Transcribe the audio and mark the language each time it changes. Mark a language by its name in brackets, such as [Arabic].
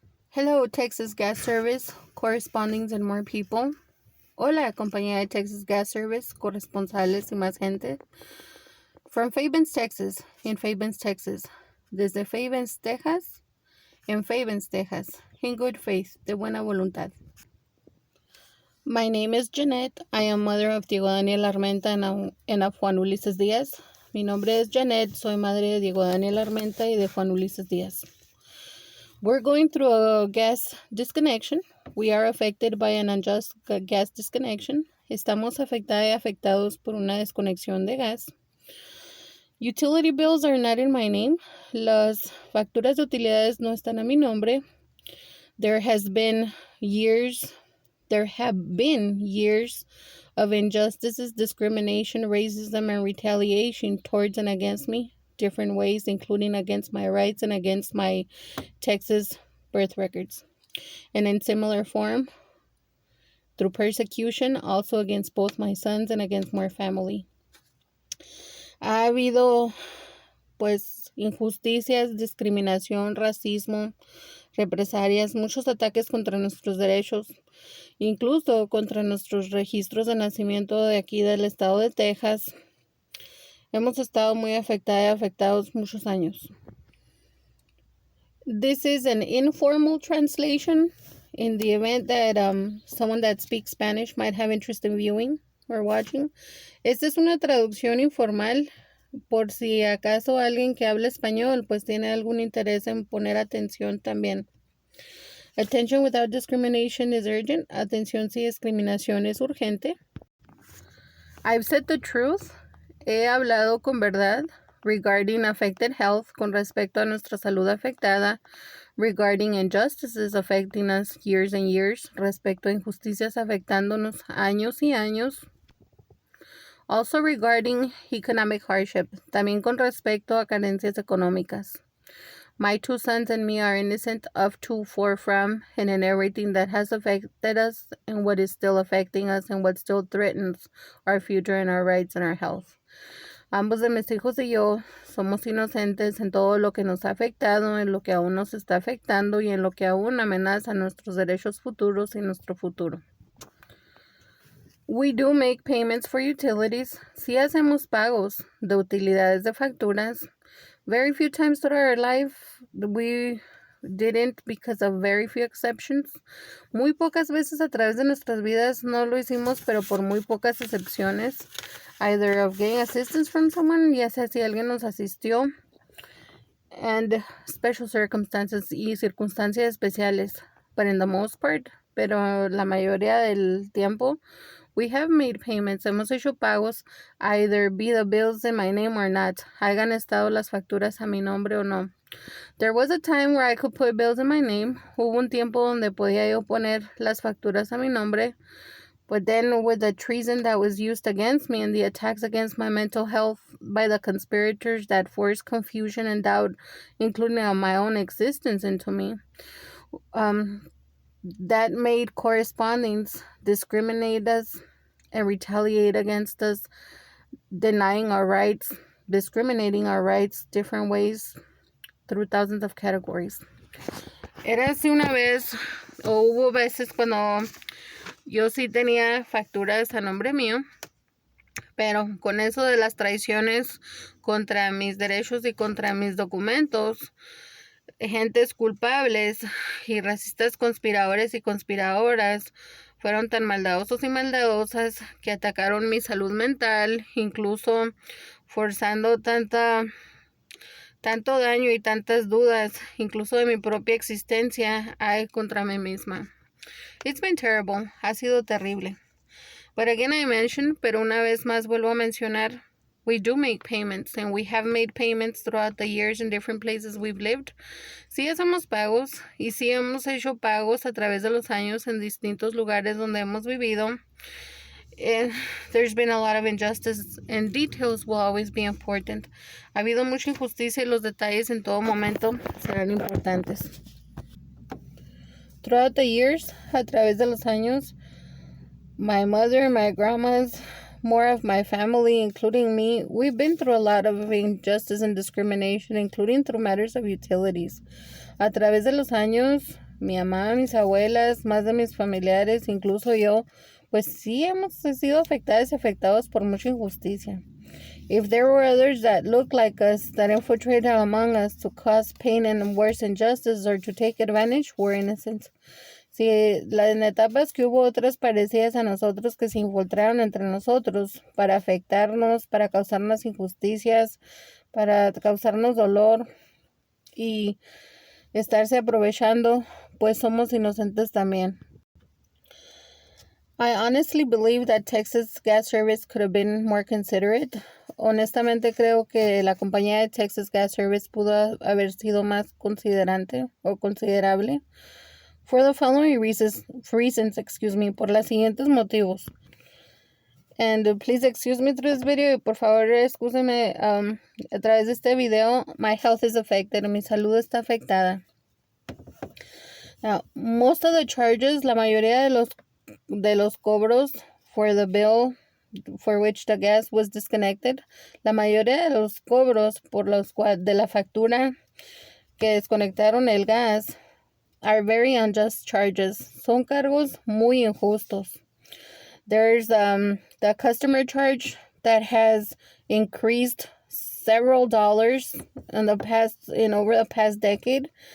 [English] Hello, Texas Gas Service, correspondence and more people. [Spanish] Hola, compañía de Texas Gas Service, corresponsales y más gente. [English] From Fabens, Texas, in Fabens, Texas. [Spanish] Desde Fabens, Texas, en Fabens, Texas. [English] In good faith, [Spanish] de buena voluntad. [English] My name is Jeanette. I am mother of Diego Daniel Armenta and of Juan Ulises Díaz. [Spanish] Mi nombre es Jeanette. Soy madre de Diego Daniel Armenta y de Juan Ulises Díaz. [English] We're going through a gas disconnection. We are affected by an unjust gas disconnection. [Spanish] Estamos afectados por una desconexión de gas. [English] Utility bills are not in my name. [Spanish] Las facturas de utilidades no están a mi nombre. [English] There have been years of injustices, discrimination, racism, and retaliation towards and against me. Different ways, including against my rights and against my Texas birth records. And in similar form, through persecution, also against both my sons and against my family. [Spanish] Ha habido, injusticias, discriminación, racismo, represalias, muchos ataques contra nuestros derechos, incluso contra nuestros registros de nacimiento de aquí del estado de Texas. Hemos estado muy afectados muchos años. [English] This is an informal translation in the event that someone that speaks Spanish might have interest in viewing or watching. [Spanish] Esta es una traducción informal por si acaso alguien que habla español pues tiene algún interés en poner atención también. [English] Attention without discrimination is urgent. [Spanish] Atención sin discriminación es urgente. [English] I've said the truth. [Spanish] He hablado con verdad [English] regarding affected health, [Spanish] con respecto a nuestra salud afectada, [English] regarding injustices affecting us years and years, [Spanish] respecto a injusticias afectándonos años y años. [English] Also regarding economic hardship, [Spanish] también con respecto a carencias económicas. [English] My two sons and me are innocent of, to, for, from, and in everything that has affected us and what is still affecting us and what still threatens our future and our rights and our health. [Spanish] Ambos de mis hijos y yo somos inocentes en todo lo que nos ha afectado, en lo que aún nos está afectando y en lo que aún amenaza nuestros derechos futuros y nuestro futuro. [English] We do make payments for utilities. [Spanish] Sí hacemos pagos de utilidades de facturas. [English] Very few times throughout our life we didn't because of very few exceptions. [Spanish] Muy pocas veces a través de nuestras vidas no lo hicimos, pero por muy pocas excepciones. [English] Either of getting assistance from someone, [Spanish] ya sea si alguien nos asistió, [English] and special circumstances [Spanish] y circunstancias especiales. [English] But in the most part, [Spanish] pero la mayoría del tiempo, [English] we have made payments. [Spanish] Hemos hecho pagos, [English] either be the bills in my name or not. [Spanish] Hayan estado las facturas a mi nombre o no. [English] There was a time where I could put bills in my name. [Spanish] Hubo un tiempo donde podía yo poner las facturas a mi nombre. [English] But then with the treason that was used against me and the attacks against my mental health by the conspirators that forced confusion and doubt, including on my own existence, into me, that made correspondence discriminate us and retaliate against us, denying our rights, discriminating our rights different ways through thousands of categories. [Spanish] Era así una vez, o hubo veces cuando yo sí tenía facturas a nombre mío, pero con eso de las traiciones contra mis derechos y contra mis documentos, gentes culpables y racistas conspiradores y conspiradoras fueron tan maldadosos y maldadosas que atacaron mi salud mental, incluso forzando tanto daño y tantas dudas, incluso de mi propia existencia, contra mí misma. [English] It's been terrible. [Spanish] Ha sido terrible. [English] But again I mention, [Spanish] pero una vez más vuelvo a mencionar, [English] we do make payments, and we have made payments throughout the years in different places we've lived. [Spanish] Sí hacemos pagos, y sí hemos hecho pagos a través de los años en distintos lugares donde hemos vivido. [English] There's been a lot of injustice, and details will always be important. [Spanish] Ha habido mucha injusticia y los detalles en todo momento serán importantes. [English] Throughout the years, [Spanish] a través de los años, [English] my mother, my grandmas, more of my family, including me, we've been through a lot of injustice and discrimination, including through matters of utilities. [Spanish] A través de los años, mi mamá, mis abuelas, más de mis familiares, incluso yo, pues sí hemos sido afectadas y afectados por mucha injusticia. [English] If there were others that looked like us, that infiltrated among us to cause pain and worse injustice or to take advantage, were innocent. [Spanish] Si en etapas que hubo otras parecidas a nosotros que se infiltraron entre nosotros para afectarnos, para causarnos injusticias, para causarnos dolor y estarse aprovechando, pues somos inocentes también. [English] I honestly believe that Texas Gas Service could have been more considerate. [Spanish] Honestamente creo que la compañía de Texas Gas Service pudo haber sido más considerante o considerable. [English] For the following reasons, [Spanish] por los siguientes motivos. [English] And please excuse me through this video. [Spanish] Y por favor, excúseme a través de este video. [English] My health is affected. [Spanish] Mi salud está afectada. [English] Now, most of the charges, [Spanish] la mayoría de los cobros [English] for the bill for which the gas was disconnected, [Spanish] la mayoría de los cobros por los de la factura que desconectaron el gas [English] are very unjust charges. [Spanish] Son cargos muy injustos. [English] There's the customer charge that has increased several dollars in over the past decade.